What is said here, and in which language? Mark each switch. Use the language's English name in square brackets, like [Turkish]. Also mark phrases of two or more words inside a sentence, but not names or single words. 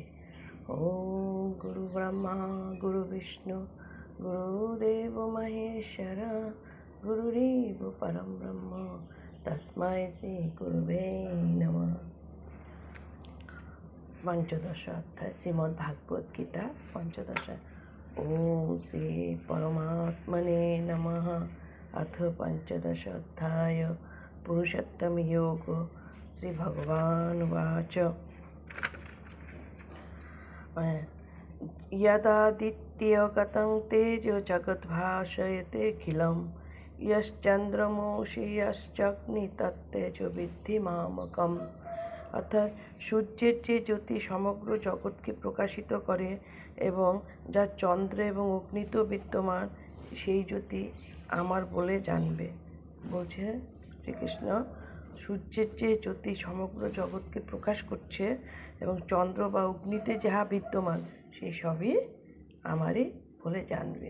[Sanskrit] ওম গুরু ব্রহ্মা গুরু বিষ্ণু গুরুদেব মহেশ্বর গুরুরেব পরম ব্রহ্ম তস্मै শ্রী গুরুবে নমঃ। [Bangla] পঞ্চদশ অধ্যায় শ্রীমদ্ ভাগবত গীতা পঞ্চদশ। [Sanskrit] ওম শ্রী পরমাত্মনে নমঃ। अथ पंचदश अध्याय पुरुषोत्तम योग। श्री भगवान वाच यदादित्यगतं तेजो जगद्भासयतेऽखिलं यश्चन्द्रमसि यश्चाग्नि तत्तेजो विद्धि मामकम्। [Bangla] অর্থাৎ সূর্যের যে জ্যোতি সমগ্র জগৎকে প্রকাশিত করে এবং যা চন্দ্র এবং অগ্নিতেও বিদ্যমান, সেই জ্যোতি আমার বলে জানবে। বলছে শ্রীকৃষ্ণ, সূর্যের যে জ্যোতি সমগ্র জগৎকে প্রকাশ করছে এবং চন্দ্র বা অগ্নিতে যাহা বিদ্যমান, সেই সবই আমারই বলে জানবে।